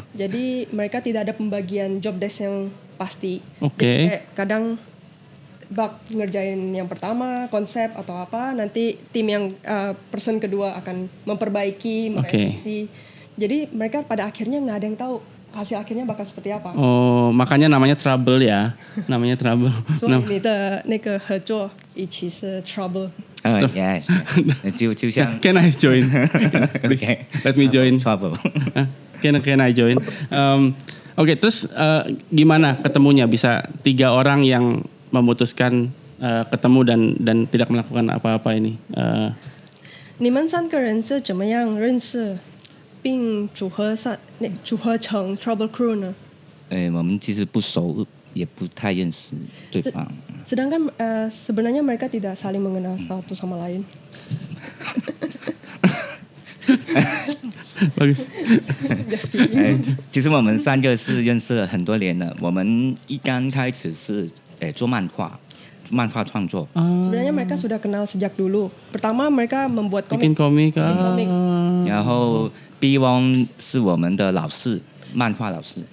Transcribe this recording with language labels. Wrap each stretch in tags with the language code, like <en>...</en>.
<id>Jadi mereka tidak ada pembagian job desk yang pasti. Oke. Jadi kadang Bak ngerjain yang pertama konsep atau apa, nanti tim yang person kedua akan memperbaiki, merevisi. Jadi mereka pada akhirnya nggak ada yang tahu hasil akhirnya bakal seperti apa. Oh, makanya namanya Trouble ya. Namanya Trouble.</id> <zh>所以你的那个合作一起是 trouble.</zh> <en>Yes，</en> <zh>就像</zh> <en>Can I join? Please, let me join. trouble。 Can I join?</en> <id>Oke, terus gimana ketemunya bisa 3 orang yang memutuskan ketemu dan tidak melakukan apa-apa ini?</id> <zh>你们3个人是怎么样认识并组合成 Trouble Crew 呢？我们其实不熟，也不太认识对方。</zh> <id>Sedangkan sebenarnya mereka tidak saling mengenal satu sama lain. Bagus.</id> <zh>其实我们三个是认识了很多年了。我们一刚开始是做漫画创作。</zh> <id>Sebenarnya mereka sudah kenal sejak dulu. Pertama mereka membuat Bikin komik.</id> <zh>然后 B Wong 是我们的老师，漫画老师。</zh>